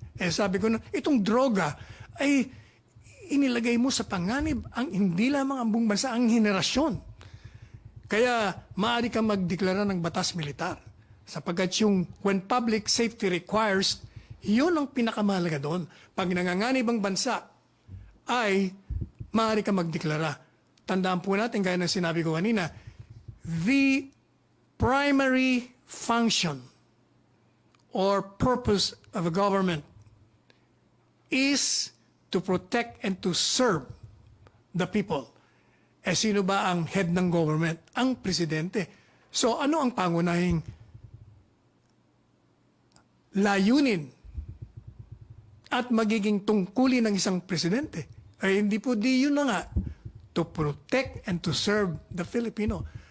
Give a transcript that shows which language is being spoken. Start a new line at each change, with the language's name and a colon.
Filipino: Sabi ko na, itong droga ay inilagay mo sa panganib ang hindi lamang ang buong bansa, ang henerasyon. Kaya maaari ka magdeklara ng batas militar. Sapagkat yung
English: when public safety requires,
Filipino: yun ang pinakamahalaga doon. Pag nanganganib ang bansa, ay maaari ka magdeklara. Tandaan po natin, gaya ng sinabi ko kanina,
English: the primary function or purpose of a government is to protect and to serve the people.
Filipino: Sino ba ang head ng government? Ang presidente. So ano ang pangunahing layunin at magiging tungkulin ng isang presidente. Ay hindi po di yun na nga,
English: to protect and to serve the Filipino.